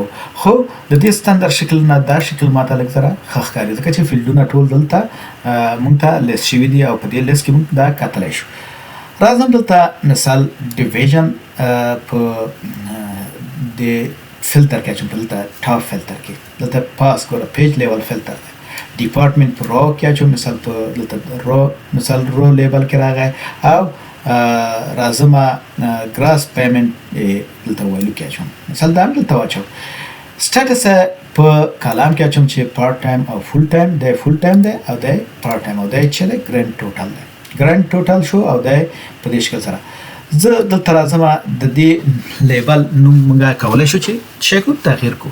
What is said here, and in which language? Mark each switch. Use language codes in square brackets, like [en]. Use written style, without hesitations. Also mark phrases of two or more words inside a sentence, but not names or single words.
[ps] خو د دې ستاندر شکل نه دا شکل ماته لږ ذره ښه ښکاري ځکه چې فیلډونه ټول دلته مونږ ته لیست شوي دي او په دې لیست کې مونږ دا کتلی شو. راځم دلته مثال ډیویژن په د فلټر کې اچوم. دلته [en] top filter [ps] کې دلته پاس ګوره [en] page level filter [ps] دی. ډیپارټمنټ په رو کې اچوم. مثال په دلته رو مثال [en] row label [ps] کې راغی او راځم [en] gross payment [ps] دلته ویلو کې اچوم. مثال دا هم دلته واچوم. سټیټس په کالم کې اچوم چې [en] part time [ps] او [en] full time [ps] دی. [en] full time [ps] دی او دی [en] part time [ps] او دی چې دی [en] grand total [ps] دی. [en] grand total [ps] شو او دی په دې شکل سره. زه دلته راځم د دې لیبل نوم موږ کولی شو چې شکل تغییر کو.